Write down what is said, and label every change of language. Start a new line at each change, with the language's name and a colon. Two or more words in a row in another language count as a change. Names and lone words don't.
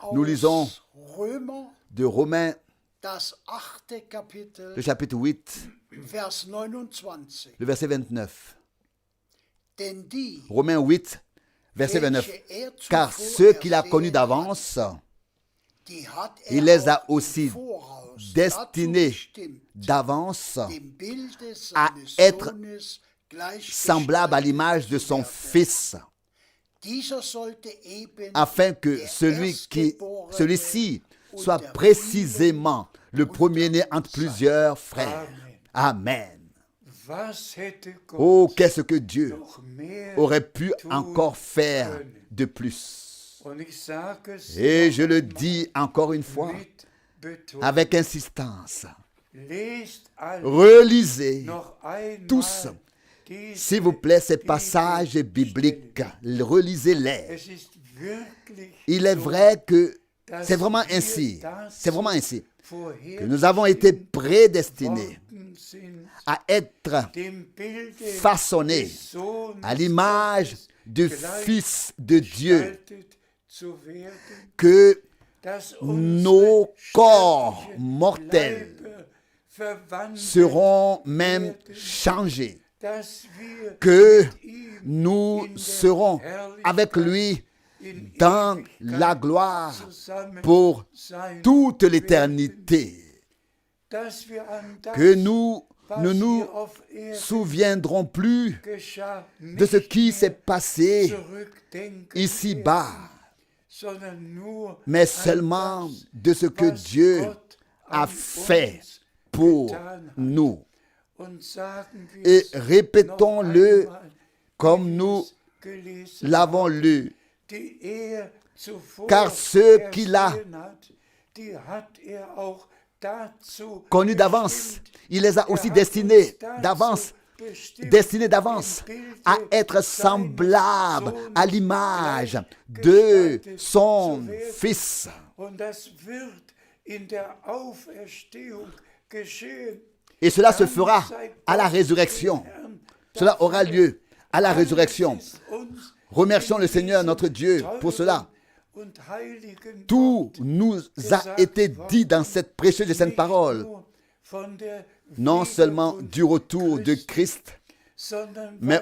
French: Nous lisons
German: Römer,
French: de Romains,
German: das 8. Kapitel,
French: le chapitre 8,
German: Vers 29.
French: le verset 29.
German: Denn die,
French: Romains 8, verset 29.
German: welche er
French: Car
German: zuvor
French: ceux qu'il a connus
German: ersehen
French: d'avance,
German: hat, die hat
French: il les a
German: auch im
French: aussi
German: Voraus
French: destinés
German: dazu bestimmt,
French: d'avance
German: dem Bilde
French: à
German: seines
French: être
German: Sohnes gleichgestaltet
French: semblable à l'image de son
German: zu werden.
French: Fils,
German: Dieser sollte eben
French: afin que
German: der
French: celui-ci
German: und
French: soit
German: der
French: précisément le premier-né entre plusieurs frères. Amen.
German: Was hätte Gott
French: Oh, qu'est-ce que Dieu
German: noch mehr
French: aurait pu
German: tun
French: encore faire
German: können?
French: de plus.
German: Und ich sage es
French: Et
German: noch
French: je le
German: einmal
French: dis encore une fois,
German: mit Betonung.
French: avec insistance,
German: Lest alle
French: relisez
German: noch einmal
French: tous,
German: diese
French: s'il vous plaît, ces passages bibliques. Relisez-les.
German: Es ist wirklich
French: Il est
German: so,
French: vrai que
German: dass
French: c'est vraiment
German: wir
French: ainsi.
German: dazu
French: C'est vraiment ainsi que nous
German: vorherbestimmt
French: avons été prédestinés
German: worden sind,
French: à être
German: dem Bilde
French: façonnés
German: des Sohnes
French: à l'image
German: Gottes
French: du Fils de Dieu,
German: gestaltet zu werden,
French: que
German: dass
French: nos
German: unsere
French: corps
German: sterblichen
French: mortels
German: Leiber verwandelt
French: seront même
German: werden,
French: changés,
German: dass wir
French: que
German: mit ihm
French: nous
German: in der
French: serons avec
German: Herrlichkeit
French: lui
German: in
French: dans
German: Ewigkeit
French: la gloire
German: zusammen
French: pour
German: sein
French: toute
German: werden,
French: l'éternité,
German: dass wir an das,
French: que nous
German: was
French: ne nous
German: hier auf Erden
French: souviendrons plus
German: geschah,
French: de ce
German: nicht
French: qui s'est
German: mehr
French: passé
German: zurückdenken
French: ici-bas,
German: werden, sondern nur
French: mais
German: an
French: seulement
German: das,
French: de ce que
German: was
French: Dieu
German: Gott
French: a
German: an
French: fait
German: uns
French: pour
German: getan hat.
French: nous.
German: Und sagen wir
French: Et
German: es
French: répétons-le
German: noch einmal,
French: comme
German: wie wir
French: nous
German: es gelesen
French: l'avons
German: haben,
French: lu.
German: die er zuvor
French: Car ceux qu'il a
German: ersehen hat, die hat er auch dazu
French: Connus d'avance,
German: bestimmt.
French: il les a
German: Er
French: aussi
German: hat
French: destinés
German: uns dazu
French: d'avance,
German: bestimmt,
French: destinés d'avance
German: im Bilde
French: à être
German: seines
French: semblables à
German: Sohnes
French: l'image de
German: gleichgestaltet
French: son
German: zu werden.
French: Fils.
German: Und das wird in der Auferstehung geschehen.
French: Et cela se fera à la résurrection. Cela aura lieu à la résurrection. Remercions le Seigneur notre Dieu pour cela. Tout nous a été dit dans cette précieuse et sainte parole, non seulement du retour de Christ, mais